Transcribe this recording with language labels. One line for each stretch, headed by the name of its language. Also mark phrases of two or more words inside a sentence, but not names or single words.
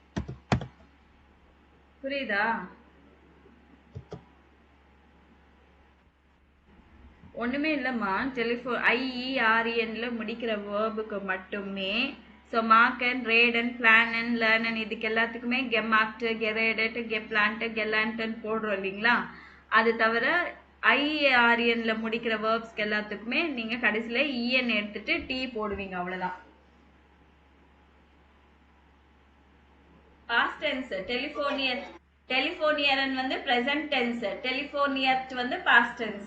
Tamil: புரியுதா? ஒன்றுமே இல்லைம்மா, ஐஇஆர்இஎன்ல முடிக்கிற வேர்புக்கு மட்டுமே. ஸோ மாக்கன், ரேடன், பிளானன், லேர்னன் இதுக்கு எல்லாத்துக்குமே
German: gemacht, geredet, geplant, gelernt
Tamil: போடுறோம் இல்லைங்களா. அது தவிர ஐஇஆர்என்ல முடிக்கிற வேர்ப்ஸ்க்கு எல்லாத்துக்குமே நீங்கள் கடைசியில் இஎன் எடுத்துட்டு டி போடுவீங்க, அவ்வளோதான்.
English: past tense
Tamil: டெலிஃபோனியரன் வந்து
English: present tense,
Tamil: டெலிஃபோனியர்ட் வந்து
English: past tense.